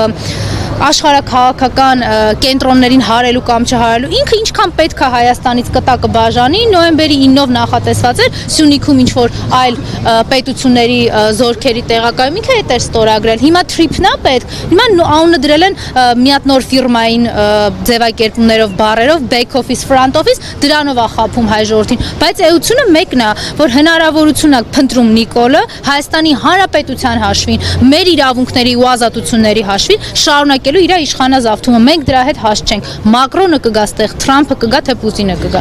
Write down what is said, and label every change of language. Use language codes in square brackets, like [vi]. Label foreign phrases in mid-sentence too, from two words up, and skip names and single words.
[hy] աշխարհաքաղաքական կենտրոններին հարելու կամ չհարելու, ինքը ինչքան պետք է Հայաստանից կտա կբաժանի, նոյեմբերի 9-ով նախատեսված էր Սյունիքում ինչ-որ այլ պետությունների զորքերի տեղակայում, ինքը այդ էր ստորագրել։ Հիմա թրիփն է պետք, հիմա անունը դրել են մի հատ նոր ֆիրմային ձևակերպումներով, բառերով, [en] back office, front office, [hy] դրանով է խափում հայ ժողովրդին, բայց էությունը մեկն է, որ հնարավորություն է փնտրում Նիկոլը Հայաստանի Հանրապետության հաշվին, մեր իրավունքների ու ազատությունների հաշվին շարունակ շարունակելու իր իշխանազավթումը։ Մենք դրա հետ հաս չենք։ Մակրոնը կգա ստեղ, Թրամփը կգա, թե Պուտինը կգա։